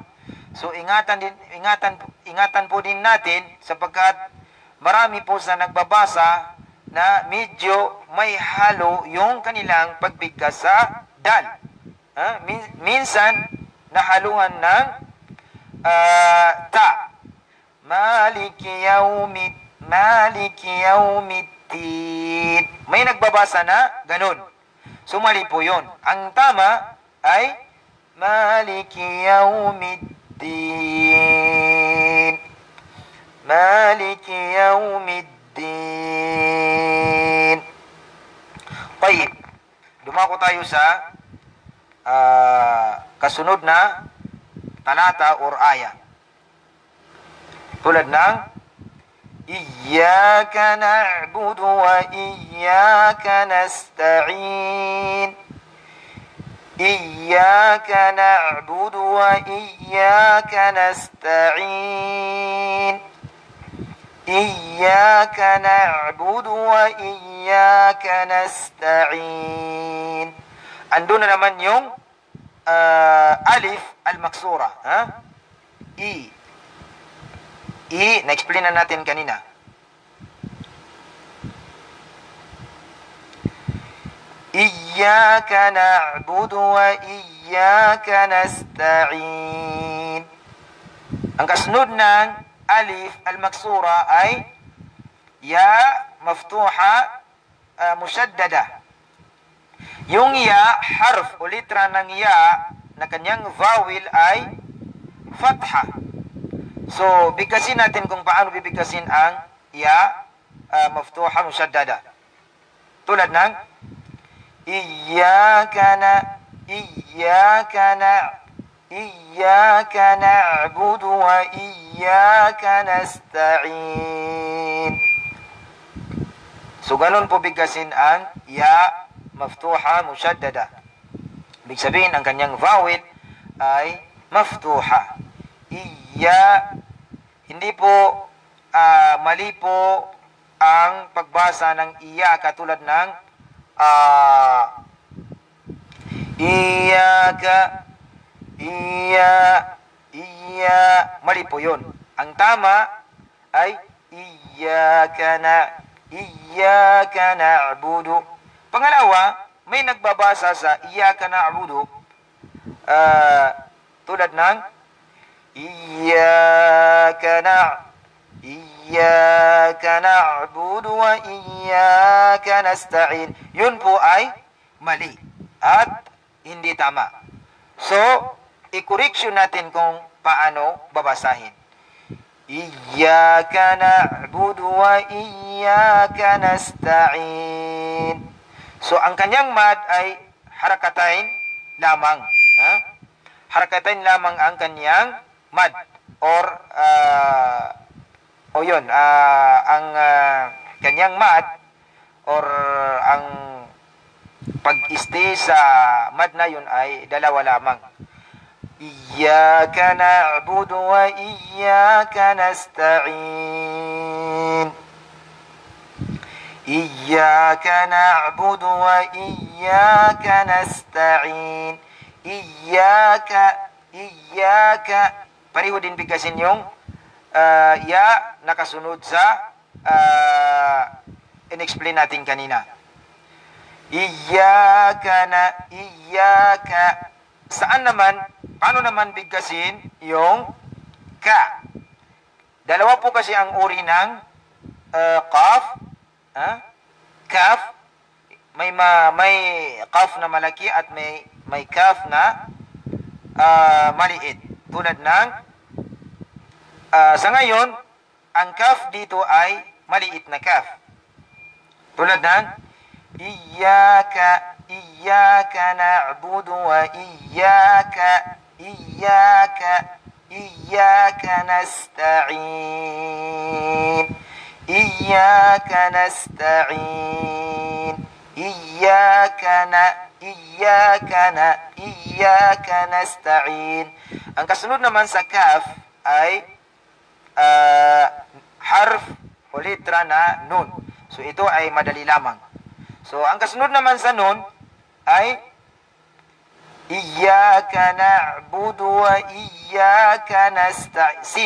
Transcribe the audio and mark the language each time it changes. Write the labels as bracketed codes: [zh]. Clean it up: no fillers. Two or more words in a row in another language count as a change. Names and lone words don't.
[tl] So ingatan po din natin sapagkat marami po sa nagbabasa na medyo may halo yung kanilang pagbigkas sa dal. Minsan nahaluhan ng ta. [ar] مالك يوم الدين. [tl] May nagbabasa na ganun. So mali po yun. Ang tama ay [ar] مالك يوم الدين. مالك يوم الدين. [tl] Tayyib. Dumako tayo sa kasunod na talata or aya. Tulad ng [ar] إياك نعبد وإياك نستعين. إياك نعبد وإياك نستعين. إياك نعبد وإياك نستعين. [tl] Andun na naman yung [ar] ألف المقصورة. [tl] Na-explain na natin kanina. [ar] إياك نعبد وإياك نستعين. [tl] Ang kasunod ng [ar] ألف المقصورة [tl] ay [ar] ياء مفتوحة مشددة. [tl] Yung ya, harf o litra ng ya na kanyang vowel ay fatha. So, bigkasin natin kung paano bibigkasin ang [ar] ياء مفتوحة مشددة. [tl] Tulad ng [ar] إياك نعبد وإياك نستعين. [tl] So, ganun po bigkasin ang [ar] ياء مفتوحة مشددة. [tl] Ibig sabihin, ang kanyang vowel ay maftuha. Hindi po mali po ang pagbasa ng iya katulad ng mali po yun. Ang tama ay [ar] إياك نعبد. [tl] Pangalawa, may nagbabasa sa [ar] إياك نعبد [tl] tulad ng [ar] إياك نعبد وإياك نستعين. [tl] Yun po ay mali at hindi tama. So, i-correction natin kung paano babasahin. [ar] إياك نعبد وإياك نستعين. [tl] So, ang kanyang mad ay harakatain lamang. Ha? Harakatain lamang ang kanyang mad. Or, ang kanyang mad or ang pag-stay sa mad na yun ay dalawa lamang. [ar] إياك نعبد وإياك نستعين. إياك نعبد وإياك نستعين. Iyyaka. [tl] Pareho din bigkasin yung ya nakasunod sa in-explain natin kanina. Iyyaka. Saan naman, paano naman bigkasin yung ka? Dalawa po kasi ang uri ng qaf. Kaf. May qaf na malaki at may kaf na maliit. Tulad ng, sa ngayon, ang kaf dito ay maliit na kaf. Tulad ng, [ar] إياك نعبد وإياك نستعين. إياك نستعين. إياك نستعين. [tl] Ang kasunod naman sa kaf ay harf o litra na nun. So ito ay madali lamang. So ang kasunod naman sa nun ay [ar] إياك نعبد وإياك نستعين.